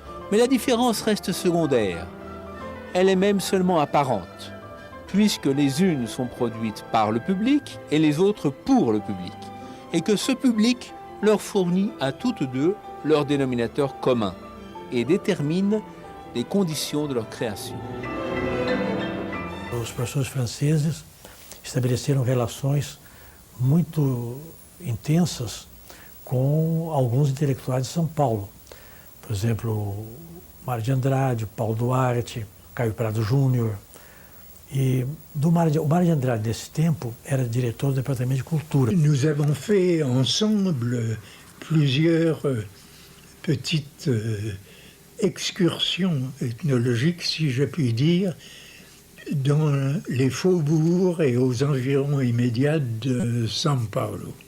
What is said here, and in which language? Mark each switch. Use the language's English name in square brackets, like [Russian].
[French] Mais la différence reste secondaire. Elle est même seulement apparente, puisque les unes sont produites par le public et les autres pour le public, et que ce public leur fournit à toutes deux leur dénominateur commun et détermine les conditions de leur création. [Portuguese] Os professores franceses estabeleceram relações muito intensas com alguns intelectuais de São Paulo. Por exemplo, Mário de Andrade, Paulo Duarte, Caio Prado Júnior. E o Mário de Andrade, nesse tempo, era diretor do Departamento de Cultura. [French] Nous avons fait ensemble plusieurs petites excursions ethnologiques, si je puis dire, dans les faubourgs et aux environs immédiats de São Paulo.